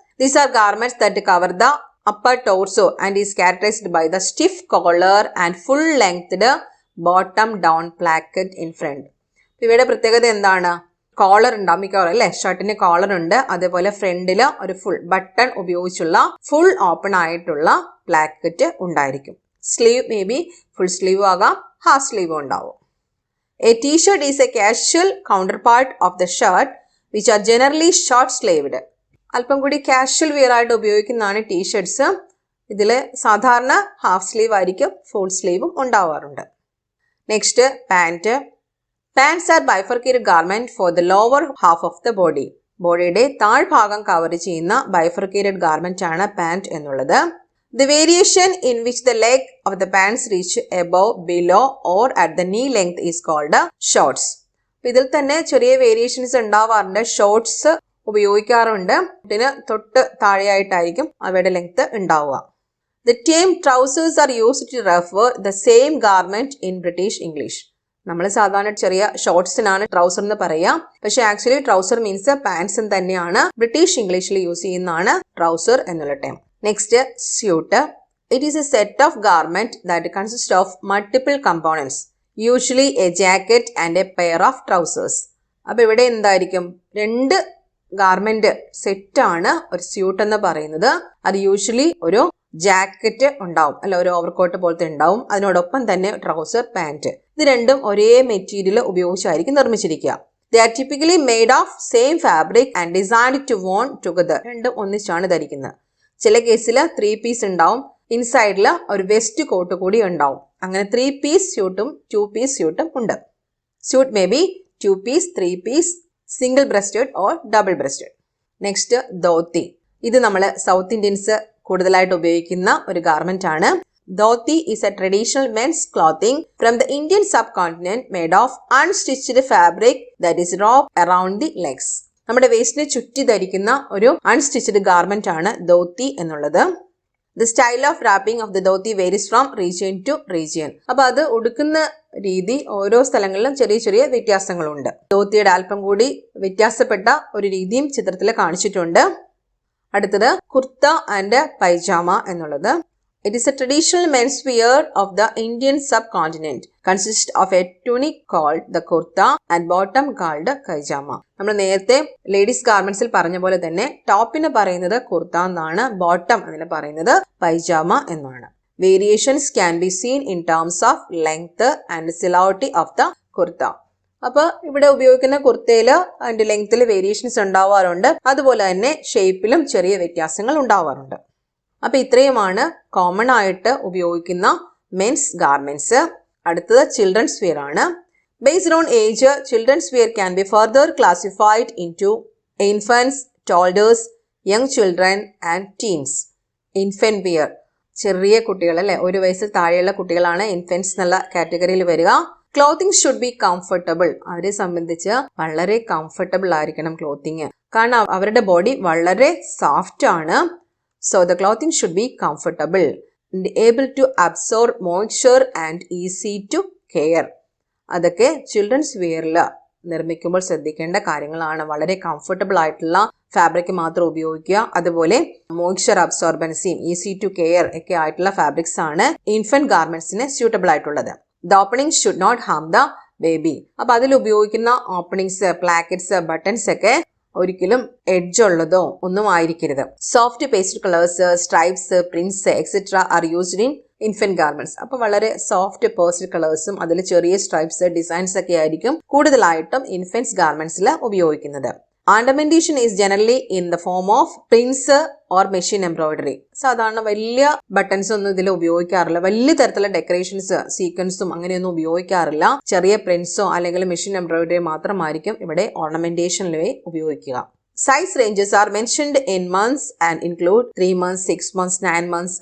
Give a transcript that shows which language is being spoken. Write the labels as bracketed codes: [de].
[en] These are garments that cover the upper torso and is characterized by the stiff collar and full lengthed bottom down placket in front. [ml] ഇവയുടെ പ്രത്യേകത എന്താണ്? Collar ഉണ്ടാവും മിക്കവാറും അല്ലെ, ഷർട്ടിന് collar ഉണ്ട്. അതേപോലെ ഫ്രണ്ടില് ഒരു ഫുൾ ബട്ടൺ ഉപയോഗിച്ചുള്ള ഫുൾ ഓപ്പൺ ആയിട്ടുള്ള പ്ലാക്കറ്റ് ഉണ്ടായിരിക്കും. [en] sleeve may be full sleeve [ml] ആകാം, ഹാഫ് സ്ലീവ് ഉണ്ടാവും. [en] A t-shirt is a casual counterpart of the shirt which are generally short sleeved. [ml] അല്പം കൂടി കാഷ്വൽ വെയർ ആയിട്ട് ഉപയോഗിക്കുന്നതാണ് ടീഷർട്ട്സ്. ഇതിൽ സാധാരണ ഹാഫ് സ്ലീവ് ആയിരിക്കും, ഫുൾ സ്ലീവും ഉണ്ടാവാറുണ്ട്. [en] Next pant. Pants are bifurcated garment for the lower half of the body. [ml] ബോഡിയുടെ താഴ്ഭാഗം കവർ ചെയ്യുന്ന ബൈഫർക്കേറ്റഡ് ഗാർമെന്റ് ആണ് പാൻറ് എന്നുള്ളത്. [en] The variation in which the leg of the pants reach above, below or at the knee length is called shorts. [ml] ഇതിൽ തന്നെ ചെറിയ variations ഉണ്ടാവാറുണ്ട്. Shorts ഉപയോഗിക്കാറുണ്ട്, ഇതിന് തൊട്ട് താഴെയായിട്ടായിരിക്കും അവയുടെ ലെങ്ത് ഉണ്ടാവുക. [en] The term trousers are used to refer the same garment in British English. [ml] നമ്മൾ സാധാരണ ചെറിയ ഷോർട്സിനാണ് ട്രൗസർ എന്ന് പറയാം, പക്ഷെ [en] actually trouser means pants [ml] തന്നെയാണ്. ബ്രിട്ടീഷ് ഇംഗ്ലീഷിൽ യൂസ് ചെയ്യുന്നതാണ് ട്രൗസർ എന്നുള്ള term. [en] Next, suit. It is a set of garment that consists of multiple components, usually a jacket and a pair of trousers. [ml] അപ്പോൾ ഇവിടെ എന്തായിരിക്കും? രണ്ട് ഗാർമെന്റ് സെറ്റ് ആണ് ഒരു സ്യൂട്ട് എന്ന് പറയുന്നത്. അത് യൂഷ്വലി ഒരു ജാക്കറ്റ് ഉണ്ടാവും, അല്ല ഒരു ഓവർകോട്ട് പോലത്തെ ഉണ്ടാവും, അതിനോടൊപ്പം തന്നെ ട്രൗസർ, പാന്റ്. ഇത് രണ്ടും ഒരേ material ഉപയോഗിച്ചായിരിക്കും നിർമ്മിച്ചിരിക്കുക. [en] They are typically made of same fabric and designed to worn together. [ml] രണ്ടും ഒന്നിച്ചാണ് ധരിക്കുന്നത്. ചില കേസിൽ 3 പീസ് ഉണ്ടാവും, ഇൻസൈഡിൽ ഒരു വെസ്റ്റ് കോട്ട് കൂടി ഉണ്ടാവും. അങ്ങനെ 3 പീസ് സ്യൂട്ടും 2 പീസ് സ്യൂട്ടും ഉണ്ട്. [en] Suit may be 2 piece, 3 piece, single breasted or double breasted. [ml] Next dhoti. ഇത് നമ്മൾ സൗത്ത് ഇന്ത്യൻസ് കൂടുതലായിട്ട് ഉപയോഗിക്കുന്ന ഒരു ഗാർമെന്റ് ആണ്. [en] Dhoti is a traditional men's clothing from the Indian subcontinent made of unstitched fabric that is wrapped around the legs. [ml] നമ്മുടെ വേസ്റ്റിനെ ചുറ്റി ധരിക്കുന്ന ഒരു അൺസ്റ്റിച്ചഡ് ഗാർമെന്റ് ആണ് ധോത്തി എന്നുള്ളത്. [en] The style of wrapping of the dhoti varies from region to region. [ml] അപ്പൊ അത് ഉടുക്കുന്ന രീതി ഓരോ സ്ഥലങ്ങളിലും ചെറിയ ചെറിയ വ്യത്യാസങ്ങളുണ്ട്. ധോത്തിയുടെ അല്പം കൂടി വ്യത്യാസപ്പെട്ട ഒരു രീതിയും ചിത്രത്തിൽ കാണിച്ചിട്ടുണ്ട്. അടുത്തത് കുർത്ത ആൻഡ് പൈജാമ എന്നുള്ളത്. [en] It is a traditional men's wear of the Indian subcontinent. Consists of a tunic called the kurta and bottom called kajama. [ml] നമ്മൾ നേരത്തെ ലേഡീസ് ഗാർമെന്റ്സിൽ പറഞ്ഞ പോലെ തന്നെ ടോപ്പിന് പറയുന്നത് കുർത്ത എന്നാണ്, ബോട്ടം അതിന് പറയുന്നത് പൈജാമ എന്നാണ്. [en] Variations can be seen in terms of length and silhouette of the kurta. [ml] അപ്പൊ ഇവിടെ ഉപയോഗിക്കുന്ന കുർത്തയില് അതിന്റെ ലെങ്ത്തിൽ വേരിയേഷൻസ് ഉണ്ടാവാറുണ്ട്, അതുപോലെ തന്നെ ഷേപ്പിലും ചെറിയ വ്യത്യാസങ്ങൾ ഉണ്ടാവാറുണ്ട്. അപ്പൊ ഇത്രയുമാണ് കോമൺ ആയിട്ട് ഉപയോഗിക്കുന്ന മെൻസ് ഗാർമെന്റ്സ്. അടുത്തത് ചിൽഡ്രൻസ് വെയർ ആണ്. [en] Based on age, children's wear can be further classified into infants, toddlers, young children and teens. [ml] Infant wear ചെറിയ കുട്ടികൾ അല്ലെ, 1 വയസ്സിൽ താഴെയുള്ള കുട്ടികളാണ് ഇൻഫൻസ് എന്നുള്ള കാറ്റഗറിയിൽ വരിക. [en] Clothing should be comfortable. [ml] അവരെ സംബന്ധിച്ച് വളരെ കംഫർട്ടബിൾ ആയിരിക്കണം ക്ലോത്തിങ്, കാരണം അവരുടെ ബോഡി വളരെ സോഫ്റ്റ് ആണ്. [en] So the clothing should be comfortable and able to absorb moisture and easy to care. [ml] അതൊക്കെ ചിൽഡ്രൻസ് വെയറിൽ നിർമ്മിക്കുമ്പോൾ ശ്രദ്ധിക്കേണ്ട കാര്യങ്ങളാണ്. വളരെ കംഫർട്ടബിൾ ആയിട്ടുള്ള ഫാബ്രിക് മാത്രം ഉപയോഗിക്കുക. അതുപോലെ മോയ്സ്ചർ അബ്സോർബൻസിയും ഈസി ടു കെയർ ഒക്കെ ആയിട്ടുള്ള ഫാബ്രിക്സ് ആണ് ഇൻഫന്റ് ഗാർമെന്റ്സിന് സ്യൂട്ടബിൾ ആയിട്ടുള്ളത്. [en] The opening should not harm the baby. [ml] അപ്പൊ അതിൽ ഉപയോഗിക്കുന്ന ഓപ്പണിങ്സ്, പ്ലാക്കറ്റ്സ്, ബട്ടൺസ് ഒക്കെ ഒരിക്കലും എഡ്ജ് ഉള്ളതോ ഒന്നും ആയിരിക്കരുത്. [en] Soft pastel colours, stripes, prints etcetera are used in infant garments. [ml] അപ്പൊ വളരെ സോഫ്റ്റ് പേസ്റ്റൽ കളേഴ്സും അതിൽ ചെറിയ സ്ട്രൈപ്സ്, ഡിസൈൻസ് ഒക്കെ ആയിരിക്കും കൂടുതലായിട്ടും ഇൻഫന്റ്സ് ഗാർമെന്റ്സിൽ ഉപയോഗിക്കുന്നത്. [en] Ornamentation is generally in the form of prints or machine embroidery. [ml] സാധാരണ വലിയ ബട്ടൺസ് ഒന്നും ഇതിൽ ഉപയോഗിക്കാറില്ല. വലിയ തരത്തിലുള്ള ഡെക്കറേഷൻസ്, സീക്വൻസും അങ്ങനെയൊന്നും ഉപയോഗിക്കാറില്ല. ചെറിയ പ്രിന്റ്സോ അല്ലെങ്കിൽ മെഷീൻ എംബ്രോയിഡറി മാത്രമായിരിക്കും ഇവിടെ ഓർണമെന്റേഷനിൽ ഉപയോഗിക്കുക. [en] Size ranges are mentioned in months and include 3 months, 6 months, 9 months.